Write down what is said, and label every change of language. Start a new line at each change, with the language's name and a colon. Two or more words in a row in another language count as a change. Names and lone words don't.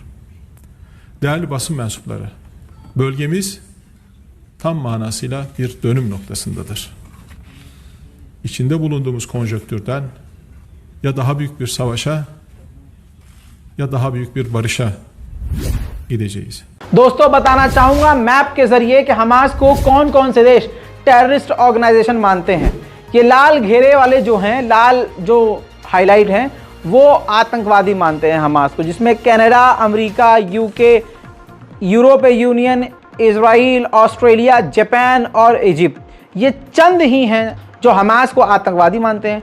Turkish: Değerli basın mensupları, bölgemiz tam manasıyla bir dönüm noktasındadır. İçinde bulunduğumuz konjonktürden ya daha büyük bir savaşa ya daha büyük bir barışa gideceğiz.
Hindi: दोस्तों, बताना चाहूंगा मैप के जरिए कि हमास को कौन कौन से देश टेररिस्ट ऑर्गेनाइजेशन मानते हैं। ये लाल घेरे वाले जो हैं, लाल जो हाईलाइट हैं, वो आतंकवादी मानते हैं हमास को, जिसमें कनाडा, अमेरिका, यूके, यूरोपीय यूनियन, इजराइल, ऑस्ट्रेलिया, जापान और इजिप्ट, ये चंद ही हैं जो हमास को आतंकवादी मानते हैं।